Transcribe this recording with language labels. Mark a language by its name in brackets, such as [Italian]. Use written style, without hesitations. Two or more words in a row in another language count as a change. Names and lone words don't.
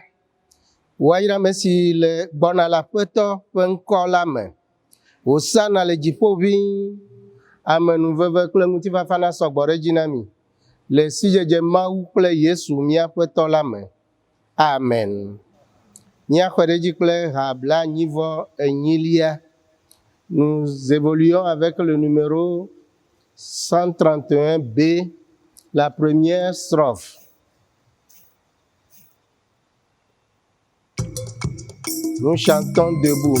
[Ewe] Waira mesi le gbɔna la ƒetɔ ƒe ŋkɔ la me. Hosanna le dziƒo ʋĩi. Amenuveve kple ŋutifafa na sɔgbɔ ɖe dzi na mi. Le sidzedze Mawu kple Yesu míaƒe tɔ la me. Amen. Míaxɔ ɖe dzi kple ha 89. [French] Nous évoluons avec le numéro 131b, la première strophe. Nous chantons debout.